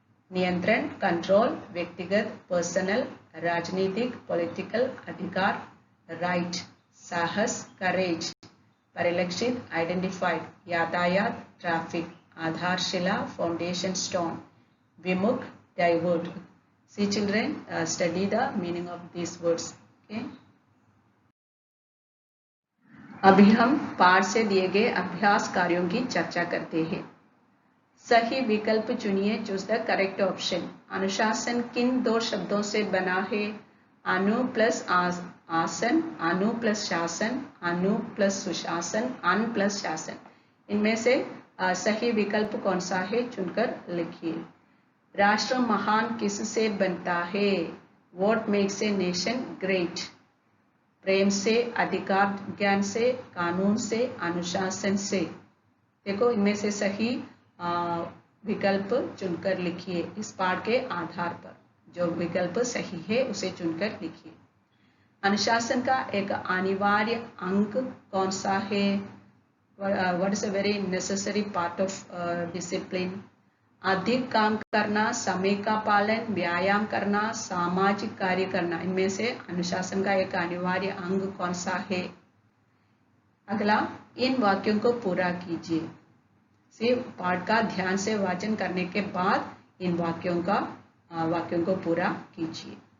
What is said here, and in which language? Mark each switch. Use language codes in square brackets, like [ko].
[en] नियंत्रण कंट्रोल, व्यक्तिगत पर्सनल, राजनीतिक पॉलिटिकल, अधिकार राइट, साहस करेज, परिलक्षित आइडेंटिफाइड, यातायात ट्रैफिक, आधारशिला फाउंडेशन स्टोन, विमुख divert. See children, study the meaning of these words. Okay? [hi] अभी हम पाठ से दिए गए अभ्यास कार्यों की चर्चा करते हैं। सही विकल्प चुनिए। [en] Choose the correct option. [hi] अनुशासन किन दो शब्दों से बना है? अनु प्लस आसन, अनु प्लस शासन, अनु प्लस सुशासन, अन प्लस शासन। इनमें से सही विकल्प कौन सा है, चुनकर लिखिए। राष्ट्र महान किससे बनता है? [en] What makes a nation great? [hi] प्रेम से, अधिकार ज्ञान से, कानून से, अनुशासन से। देखो, इनमें से सही विकल्प चुनकर लिखिए। इस पाठ के आधार पर जो विकल्प सही है उसे चुनकर लिखिए। अनुशासन का एक अनिवार्य अंग कौन सा है? [en] What is a very necessary part of discipline? [hi] अधिक काम करना, समय का पालन, व्यायाम करना, सामाजिक कार्य करना। इनमें से अनुशासन का एक अनिवार्य अंग कौन सा है? अगला, इन वाक्यों को पूरा कीजिए। पाठ का ध्यान से वाचन करने के बाद इन वाक्यों को पूरा कीजिए।